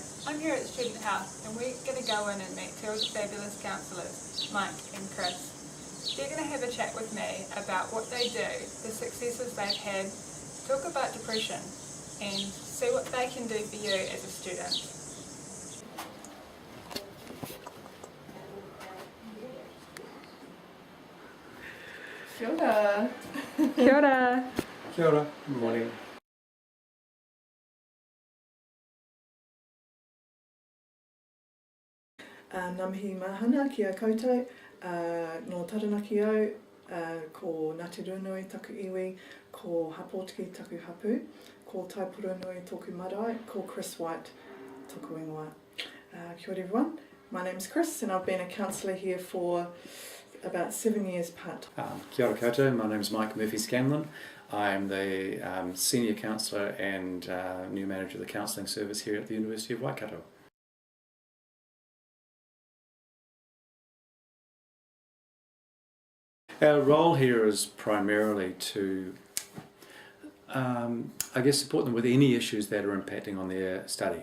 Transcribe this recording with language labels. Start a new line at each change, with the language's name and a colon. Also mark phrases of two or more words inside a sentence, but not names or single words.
English: I'm here at the Student House and we're going to go in and meet two of the fabulous counsellors, Mike and Chris. They're going to have a chat with me about what they do, the successes they've had, talk about depression and see what they can do for you as a student.
Māori: Kia ora. Kia ora. Kia ora.
English: Good morning.
Māori: Ngā mihi mahana ki a koutou, no taranaki au, ko Ngāti Runui taku iwi, ko Hapotiki taku hapu, ko Taipurunui toku marae, ko Chris White toku ingoa. Kia ora
English: everyone, my name's Chris and I've been a counsellor here for about 7 years part.
Māori: Kia ora koutou,
English: my name's Mike Murphy-Scanlon. I'm the Senior Counsellor and new Manager of the Counselling Service here at the University of Waikato. Our role here is primarily to, support them with any issues that are impacting on their study.